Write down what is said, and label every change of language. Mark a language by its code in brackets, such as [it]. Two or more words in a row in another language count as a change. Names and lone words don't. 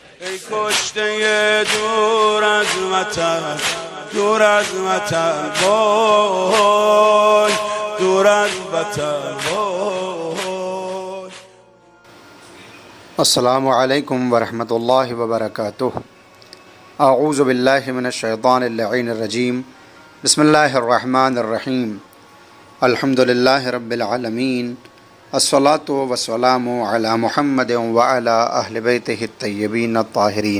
[fa] ای کشته دور از وطن، دور از وطن وای، دور از وطن وای. [ar] السلام علیکم ورحمۃ اللہ وبرکاتہ. اعوذ باللہ من الشیطان اللعین الرجیم. بسم اللہ الرحمن الرحیم. الحمد للہ رب العالمین. الصلاۃ والسلام علی محمد وعلی اہل بیتہ الطیبین الطاہرین.